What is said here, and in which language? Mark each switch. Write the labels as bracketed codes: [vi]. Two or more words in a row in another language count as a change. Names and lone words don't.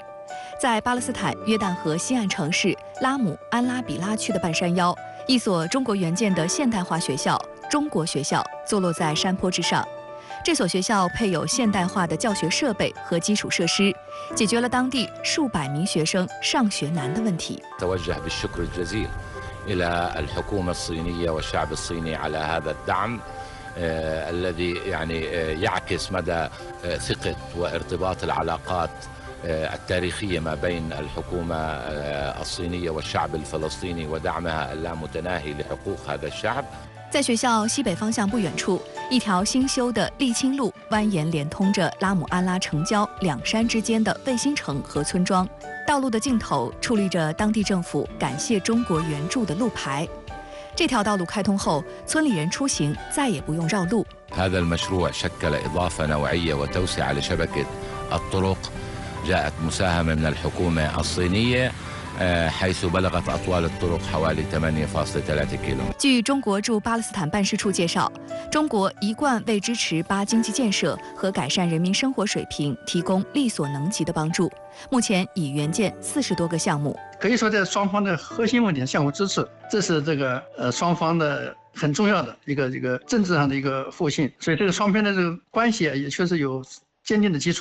[zh] 在巴勒斯坦约旦河西岸城市拉姆安拉比拉区的半山腰，一所中国援建的现代化学校——中国学校，坐落在山坡之上。这所学校配有现代化的教学设备和基础设施，解决了当地数百名学生上学难的问题。 [ar] إلى الحكومة الصينية والشعب الصيني على هذا الدعم الذي يعني يعكس مدى ثقة وارتباط العلاقات التاريخية ما بين الحكومة الصينية والشعب الفلسطيني ودعمها اللامتناهي لحقوق هذا الشعب。 [zh] 在学校西北方向不远处，一条新修的沥青路蜿蜒连通着拉姆安拉城郊两山之间的卫星城和村庄。道路的尽头矗立着当地政府感谢中国援助的路牌。这条道路开通后，村里人出行再也不用绕路。 [ar] هذا المشروع شكل إضافة نوعية وتوسعة لشبكة الطرق جاءت مساهمة من الحكومة الصينية حيث بلغت أطوال الطرق حوالي 8.3 كيلو。 [zh] 据中国驻巴勒斯坦办事处介绍，中国一贯为支持巴经济建设和改善人民生活水平提供力所能及的帮助，目前已援建40多个项目。可以说，在双方的核心问题上相互支持，这是这个双方的很重要的一个政治上的一个互信，所以这个双边的这个关系也确实有坚定的基础。